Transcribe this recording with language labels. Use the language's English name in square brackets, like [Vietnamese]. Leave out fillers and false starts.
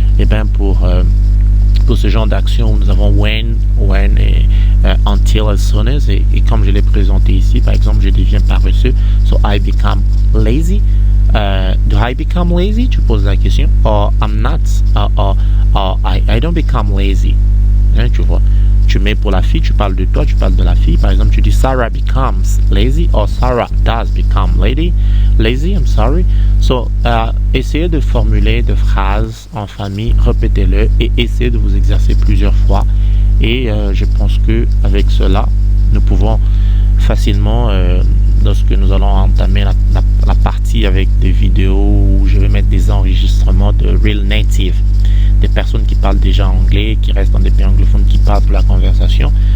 [French] Et bien pour ce genre d'action, nous avons when et until, as soon as, et comme je l'ai présenté ici, par exemple, je deviens paresseux. [English] So I become lazy. Do I become lazy? [French] Tu poses la question. [English] Or I'm not. Or I don't become lazy. [French] Hein, tu vois. Tu mets pour la fille, tu parles de toi, tu parles de la fille. Par exemple, tu dis [English] Sarah becomes lazy, or Sarah does become lazy, I'm sorry. So, [French] essayez de formuler des phrases en famille, répétez-le et essayez de vous exercer plusieurs fois. Et je pense que avec cela, nous pouvons facilement, lorsque nous allons entamer la partie avec des vidéos où je vais mettre des enregistrements de Real Native, des personnes qui parlent déjà anglais, qui restent dans des pays anglophones, qui parlent pour la conversation.